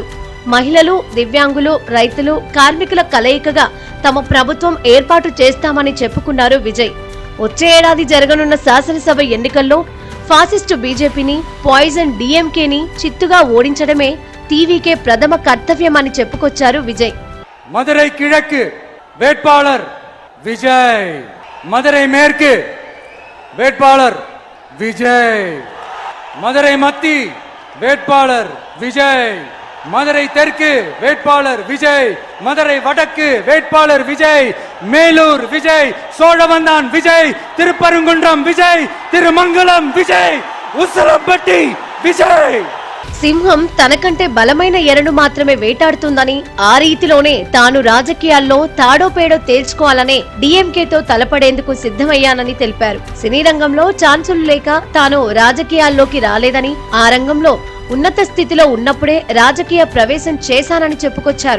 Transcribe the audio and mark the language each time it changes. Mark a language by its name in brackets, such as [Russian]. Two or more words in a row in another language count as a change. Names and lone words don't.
[Telugu] మహిళలు, దివ్యాంగులు, రైతులు, కార్మికుల కలయికగా తమ ప్రభుత్వం ఏర్పాటు చేస్తామని చెప్పుకున్నారు విజయ్. వచ్చే ఏడాది జరగనున్న శాసనసభ ఎన్నికల్లో ఫాసిస్టు బీజేపీని, పాయిజన్ డీఎంకేని చిత్తుగా ఓడించడమే టీవీకే ప్రథమ కర్తవ్యమని చెప్పుకొచ్చారు విజయ్. [Tamil] మదురై కిழக்கு வேட்பாளர் விஜய், மதுரை மேற்கு வேட்பாளர் விஜய், மதுரை மத்தி வேட்பாளர் விஜய், மதுரை தெற்கு வேட்பாளர் விஜய், மதுரை வடக்கு வேட்பாளர் விஜய், மேலூர் விஜய், சோழவந்தான் விஜய், திருப்பரங்குன்றம் விஜய், திருமங்கலம் விஜய், ఉసలంపట్టి విజయ్. [Telugu] సింహం తనకంటే బలమైన ఎరను మాత్రమే వేటాడుతుందని, ఆ రీతిలోనే తాను రాజకీయాల్లో తాడోపేడో తేల్చుకోవాలనే డీఎంకేతో తలపడేందుకు సిద్ధమయ్యానని తెలిపారు. సినీ రంగంలో ఛాన్సులు లేక తాను రాజకీయాల్లోకి రాలేదని, ఆ రంగంలో ఉన్నత స్థితిలో ఉన్నప్పుడే రాజకీయ ప్రవేశం చేశానని చెప్పుకొచ్చారు.